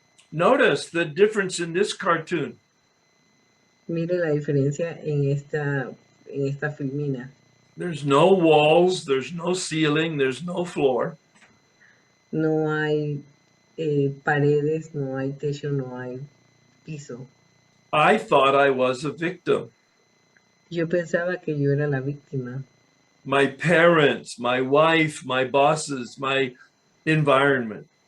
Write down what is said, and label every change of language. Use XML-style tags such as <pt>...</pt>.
<en>Notice the difference in this cartoon.</en> <es>Mire la diferencia en esta filmina.</es> <en>There's no walls, there's no ceiling, there's no floor.</en> <es>No hay paredes, no hay techo, no hay piso.</es> <en>I thought I was a victim.</en> <es>Yo pensaba que yo era la víctima.</es> <en>My parents, my wife, my bosses, my environment.</en>